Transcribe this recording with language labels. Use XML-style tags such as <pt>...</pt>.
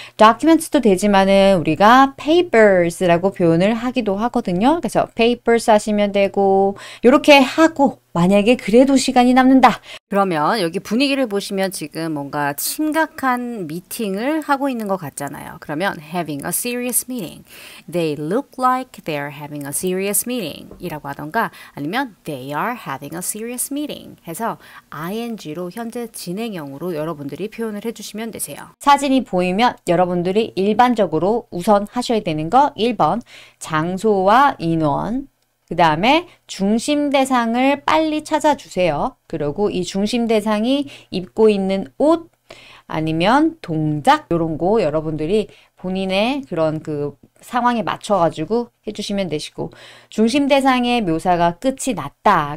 <ko>documents도 되지만은 우리가 papers라고 표현을 하기도 하거든요. 그래서 papers 하시면 되고 이렇게 하고 만약에 그래도 시간이 남는다. 그러면 여기 분위기를 보시면 지금 뭔가 심각한 미팅을 하고 있는 것 같잖아요. 그러면</ko> <en>having a serious meeting. They look like they're having a serious meeting</en> <ko>이라고 하던가 아니면</ko> <en>they are having a serious meeting</en> <ko>해서</ko> <en>ing로</en> <ko>현재 진행형으로 여러분들이 표현을 해주시면 되세요. 사진이 보이면 여러분들이 일반적으로 우선 하셔야 되는 거 1번 장소와 인원 그 다음에 중심 대상을 빨리 찾아주세요. 그리고 이 중심 대상이 입고 있는 옷 아니면 동작 이런 거 여러분들이 본인의 그런 그 상황에 맞춰가지고 해주시면 되시고 중심 대상의 묘사가 끝이 났다.</ko>